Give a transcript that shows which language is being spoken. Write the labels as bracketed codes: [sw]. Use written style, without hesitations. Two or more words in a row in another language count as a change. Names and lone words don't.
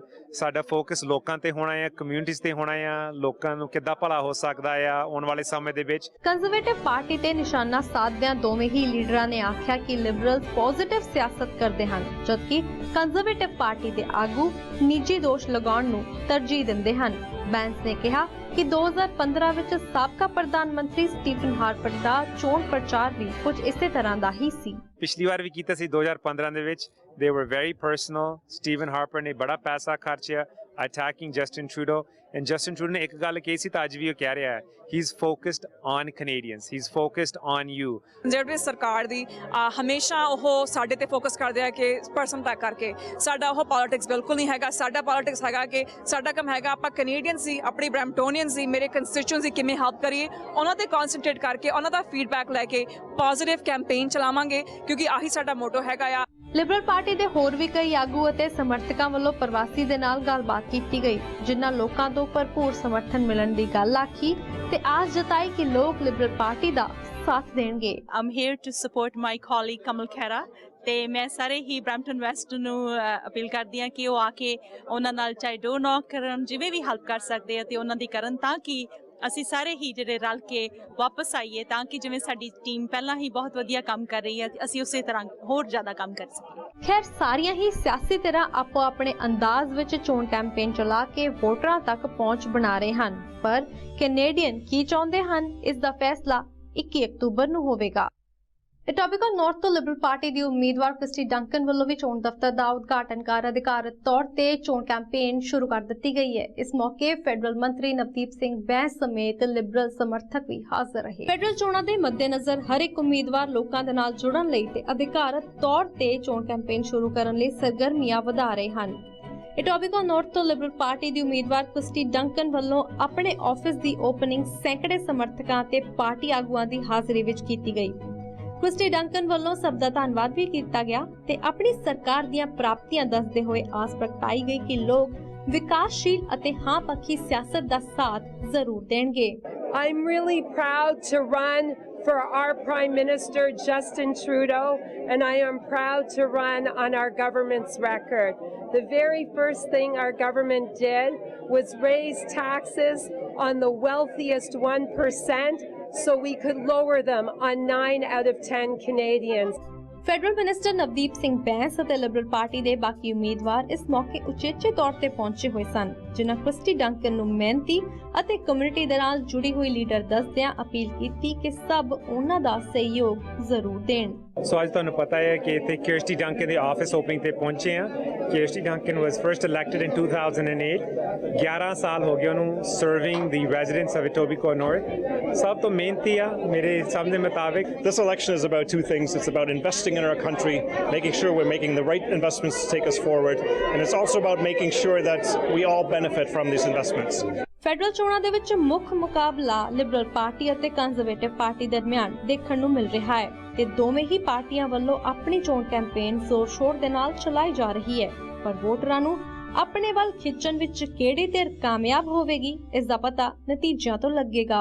[pa] ਸਾਡਾ ਫੋਕਸ ਲੋਕਾਂ ਤੇ ਹੋਣਾ ਹੈ, ਕਮਿਊਨਿਟੀਜ਼ ਤੇ ਹੋਣਾ ਹੈ, ਲੋਕਾਂ ਨੂੰ ਕਿੱਦਾਂ ਭਲਾ ਹੋ ਸਕਦਾ ਆ ਆਉਣ ਵਾਲੇ ਸਮੇਂ ਦੇ ਵਿੱਚ। ਕੰਜ਼ਰਵੇਟਿਵ ਪਾਰਟੀ ਤੇ ਨਿਸ਼ਾਨਾ ਸਾਧਦਿਆਂ ਦੋਵੇਂ ਹੀ ਲੀਡਰਾਂ ਨੇ ਆਖਿਆ ਕਿ ਲਿਬਰਲ ਪੋਜ਼ਿਟਿਵ ਸਿਆਸਤ ਕਰਦੇ ਹਨ, ਜਦਕਿ ਕੰਜ਼ਰਵੇਟਿਵ ਪਾਰਟੀ ਦੇ ਆਗੂ ਨਿੱਜੀ ਦੋਸ਼ ਲਗਾਉਣ ਨੂੰ ਤਰਜੀਹ ਦਿੰਦੇ ਹਨ। [hi] बैंस ने कहा कि [pa] 2015 ਵਿੱਚ ਸਾਬਕਾ ਪ੍ਰਧਾਨ ਮੰਤਰੀ ਸਟੀਫਨ ਹਾਰਪਰ ਦਾ ਚੋਣ ਪ੍ਰਚਾਰ ਵੀ ਕੁਝ ਇਸੇ ਤਰ੍ਹਾਂ ਦਾ ਹੀ ਸੀ। ਪਿਛਲੀ ਵਾਰ ਵੀ ਕੀਤਾ ਸੀ 2015 ਦੇ ਵਿੱਚ। [en] they were very personal। [pa] ਸਟੀਫਨ ਹਾਰਪਰ ਨੇ ਬੜਾ ਪੈਸਾ ਖਰਚਿਆ attacking ਜਸਟਿਨ ਟਰੂਡੋ, and ਜਸਟਿਨ ਟਰੂਡੋ ਨੇ ਇੱਕ ਗੱਲ ਕਹੀ ਸੀ ਤਾਂ ਅੱਜ ਵੀ ਉਹ ਕਹਿ ਰਿਹਾ ਹੈ [en] he is focused on Canadians, he is focused on you। [pa] ਜਿਹੜੀ ਸਰਕਾਰ ਦੀ ਹਮੇਸ਼ਾ ਉਹ ਸਾਡੇ ਤੇ ਫੋਕਸ ਕਰਦੇ ਆ ਕਿ ਪਰਸਨ ਤੱਕ ਕਰਕੇ, ਸਾਡਾ ਉਹ ਪੋਲਿਟਿਕਸ ਬਿਲਕੁਲ ਨਹੀਂ ਹੈਗਾ। ਸਾਡਾ ਪੋਲਿਟਿਕਸ ਹੈਗਾ ਕਿ ਸਾਡਾ ਕੰਮ ਹੈਗਾ ਆਪਾਂ ਕੈਨੇਡੀਅਨਸ ਦੀ, ਆਪਣੀ ਬ੍ਰੈਂਪਟੋਨੀਅਨਸ ਦੀ, ਮੇਰੇ ਕੰਸਟੀਚੁਐਂਟਸ ਦੀ ਕਿਵੇਂ ਹੈਲਪ ਕਰੀਏ, ਉਹਨਾਂ ਤੇ ਕਨਸੈਂਟਰੇਟ ਕਰਕੇ ਉਹਨਾਂ ਦਾ ਫੀਡਬੈਕ ਲੈ ਕੇ [en] positive campaign [pa] ਚਲਾਵਾਂਗੇ, ਕਿਉਂਕਿ ਆਹੀ ਸਾਡਾ ਮੋਟੋ ਹੈਗਾ ਆ। ਲਿਬਰਲ ਪਾਰਟੀ ਦੇ ਹੋਰ ਵੀ ਕਈ ਆਗੂ ਅਤੇ ਸਮਰਥਕਾਂ ਵੱਲੋਂ ਪ੍ਰਵਾਸੀ ਦੇ ਨਾਲ ਗੱਲਬਾਤ ਕੀਤੀ ਗਈ, ਜਿਨ੍ਹਾਂ ਲੋਕਾਂ ਤੋਂ ਭਰਪੂਰ ਸਮਰਥਨ ਮਿਲਣ ਦੀ ਗੱਲ ਆਖੀ ਤੇ ਆਸ ਜਤਾਈ ਕਿ ਲੋਕ ਲਿਬਰਲ ਪਾਰਟੀ ਦਾ ਸਾਥ ਦੇਣਗੇ। [en] I'm here to support my colleague [pa] ਕਮਲ ਖੈਰਾ ਤੇ ਮੈਂ ਸਾਰੇ ਹੀ ਬ੍ਰੈਂਪਟਨ ਵੈਸਟ ਨੂੰ ਅਪੀਲ ਕਰਦੀ ਹਾਂ ਕਿ ਉਹ ਆ ਕੇ ਉਹਨਾਂ ਨਾਲ ਚਾਹੇ [en] door knock [pa] ਕਰਨ, ਜਿਵੇਂ ਵੀ ਹੈਲਪ ਕਰ ਸਕਦੇ ਆ ਤੇ ਉਹਨਾਂ ਦੀ ਕਰਨ, ਤਾਂ ਕਿ ਅਸੀਂ ਸਾਰੇ ਹੀ ਜਿਹੜੇ ਰਲ ਕੇ ਵਾਪਸ ਆਈਏ, ਤਾਂ ਕਿ ਜਿਵੇਂ ਸਾਡੀ ਟੀਮ ਪਹਿਲਾਂ ਹੀ ਬਹੁਤ ਵਧੀਆ ਕੰਮ ਕਰ ਰਹੀ ਹੈ ਅਸੀਂ ਉਸੇ ਤਰ੍ਹਾਂ ਹੋਰ ਜ਼ਿਆਦਾ ਕੰਮ ਕਰ ਸਕੀਏ। ਖੈਰ ਸਾਰੀਆਂ ਹੀ ਸਿਆਸੀ ਧਿਰਾਂ ਆਪੋ ਆਪਣੇ ਅੰਦਾਜ਼ ਵਿੱਚ ਚੋਣ ਕੈਂਪੇਨ ਚਲਾ ਕੇ ਵੋਟਰਾਂ ਤੱਕ ਪਹੁੰਚ ਬਣਾ ਰਹੇ ਹਨ, ਪਰ ਕੈਨੇਡੀਅਨ ਕੀ ਚਾਹੁੰਦੇ ਹਨ ਇਸ ਦਾ ਫੈਸਲਾ 21 ਅਕਤੂਬਰ ਨੂੰ ਹੋਵੇਗਾ। ਇਟੋਬੀਕੋ ਨੌਰਥ ਤੋ ਲਿਬਰਲ ਪਾਰਟੀ ਦੀ ਉਮੀਦਵਾਰ ਕ੍ਰਿਸਟੀ ਡੰਕਨ ਵਾਲੋਂ ਭੀ ਚੋਣ ਦਫ਼ਤਰ ਕਾ ਉਦਘਾਟਨ ਕਰ ਅਧਿਕਾਰਤ ਤੌਰ ਪਰ ਚੋਣ ਕੈਂਪੇਨ ਸ਼ੁਰੂ ਕਰ ਦੀ ਗਈ ਹੈ। ਇਸ ਮੌਕੇ ਫੈਡਰਲ ਮੰਤਰੀ ਨਵਦੀਪ ਸਿੰਘ ਬੈਂਸ ਸਮੇਤ ਲਿਬਰਲ ਸਮਰਥਕ ਭੀ ਹਾਜ਼ਿਰ ਰਹੇ। ਫੈਡਰਲ ਚੋਣਾਂ ਦੇ ਮੱਦੇਨਜ਼ਰ ਹਰ ਇੱਕ ਉਮੀਦਵਾਰ ਲੋਕਾਂ ਦੇ ਨਾਲ ਜੁੜਨ ਲਈ ਤੇ ਅਧਿਕਾਰਤ ਤੌਰ ਪਰ ਚੋਣ ਕੈਂਪੇਨ ਸ਼ੁਰੂ ਕਰਨ ਲਈ ਸਰਗਰਮੀਆਂ ਵਧਾ ਰਹੇ ਹੈਂ। ਇਟੋਬੀਕੋ ਨੌਰਥ ਤੋ ਲਿਬਰਲ ਪਾਰਟੀ ਦੀ ਉਮੀਦਵਾਰ ਕ੍ਰਿਸਟੀ ਡੰਕਨ ਵਾਲੋਂ ਅਪਣੇ ਆਫ਼ਿਸ ਦੀ ਓਪਨਿੰਗ ਸੈਂਕੜੇ ਸਮਰਥਕਾਂ ਤੇ ਪਾਰਟੀ ਆਗੂਆਂ ਦੀ ਹਾਜ਼ਰੀ ਵਿੱਚ ਕੀਤੀ ਗਈ। ਕ੍ਰਿਸਟੀ ਡੰਕਨ ਵਾਲੋਂ ਸਭ ਦਾ ਧੰਨਵਾਦ ਭੀ ਕੀਤਾ ਗਿਆ ਤੇ ਅਪਣੀ ਸਰਕਾਰ ਦੀਆਂ ਪ੍ਰਾਪਤੀਆਂ ਦੱਸਦੇ ਹੋਏ ਆਸ ਪ੍ਰਗਟਾਈ ਗਈ ਕਿ ਲੋਗ ਵਿਕਾਸਸ਼ੀਲ ਅਤੇ ਹਾਂ ਪੱਖੀ ਸਿਆਸਤ ਦਾ ਸਾਥ ਜ਼ਰੂਰ ਦੇਂਗੇ। [en] I'm really proud to run for our Prime Minister Justin Trudeau, and I am proud to run on our government's record. The very first thing our government did was raise taxes on the wealthiest 1% so we could lower them on 9 out of 10 Canadians. federal minister [pa] ਨਵਦੀਪ ਸਿੰਘ ਬੈਂਸ ਅਤੇ ਲਿਬਰਲ ਪਾਰਟੀ ਦੇ ਬਾਕੀ ਉਮੀਦਵਾਰ ਇਸ ਮੌਕੇ ਉਚੇਚੇ ਤੌਰ ਤੇ ਪਹੁੰਚੇ ਹੋਏ ਸਨ, ਜਿਨ੍ਹਾਂ ਕ੍ਰਿਸਟੀ ਡੰਕਨ ਨੂੰ ਮਿਹਨਤੀ ਅਤੇ ਕਮਿਊਨਿਟੀ ਦੇ ਨਾਲ ਜੁੜੀ ਹੋਈ ਲੀਡਰ ਦੱਸਦਿਆਂ ਅਪੀਲ ਕੀਤੀ ਕਿ ਸਭ ਉਹਨਾਂ ਦਾ ਸਹਿਯੋਗ ਜ਼ਰੂਰ ਦੇਣ। ਸੋ ਅੱਜ ਤੁਹਾਨੂੰ ਪਤਾ ਹੈ ਕਿ ਇੱਥੇ ਕਿਰਸਟੀ ਡੰਕਨ ਦੇ [en] office opening [pa] ਤੇ ਪਹੁੰਚੇ ਆ। [en] Kirsty Duncan was first elected in 2008. [pa] 11 ਸਾਲ ਹੋ ਗਏ ਉਹਨੂੰ [en] serving the residents of Etobicoke North. [pa] ਸਭ ਤੋਂ ਮਿਹਨਤੀ ਆ ਮੇਰੇ ਸਮਝ ਮੁਤਾਬਿਕ। [en] This election is about two things. It's about investing in our country, making sure we're making the right investments to take us forward, and it's also about making sure that we all benefit from these investments. [pa] ਫੈਡਰਲ ਚੋਣਾਂ ਦੇ ਵਿੱਚ ਮੁੱਖ ਮੁਕਾਬਲਾ ਲਿਬਰਲ ਪਾਰਟੀ ਅਤੇ ਕੰਜ਼ਰਵੇਟਿਵ ਪਾਰਟੀ ਦਰਮਿਆਨ ਦੇਖਣ ਨੂੰ ਮਿਲ ਰਿਹਾ ਹੈ ਤੇ ਦੋਵੇਂ ਹੀ ਪਾਰਟੀਆਂ ਵੱਲੋਂ ਆਪਣੀ ਚੋਣ ਕੈਂਪੇਨ ਜ਼ੋਰ-ਸ਼ੋਰ ਦੇ ਨਾਲ ਚਲਾਈ ਜਾ ਰਹੀ ਹੈ, ਪਰ ਵੋਟਰਾਂ ਨੂੰ ਆਪਣੇ ਵੱਲ ਖਿੱਚਣ ਵਿੱਚ ਕਿਹੜੀ ਧਿਰ ਕਾਮਯਾਬ ਹੋਵੇਗੀ ਇਸ ਦਾ ਪਤਾ ਨਤੀਜਿਆਂ ਤੋਂ ਲੱਗੇਗਾ।